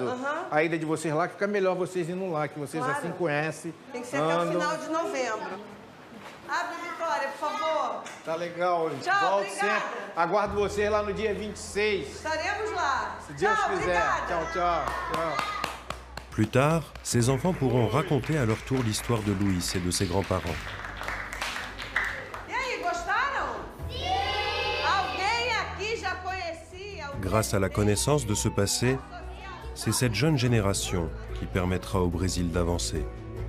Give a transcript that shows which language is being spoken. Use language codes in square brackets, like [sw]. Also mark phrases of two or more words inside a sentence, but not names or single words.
[pt] A ida de vocês lá, que fica melhor vocês indo lá, que vocês assim conhecem. Tem que ser até o final de novembro. Abre, Vitória, por favor. Tá legal. Tchau, volto obrigada. sempre. Aguardo vocês lá no dia 26. Estaremos lá. Se Deus quiser. Obrigada. Tchau, tchau. Tchau. [fr] Plus tard, ces enfants pourront raconter à leur tour l'histoire de Louis et de ses grands-parents. [pt] E aí, gostaram? Sim! Alguém aqui já conhecia? [fr] Grâce à la connaissance de ce passé, c'est cette jeune génération qui permettra au Brésil d'avancer.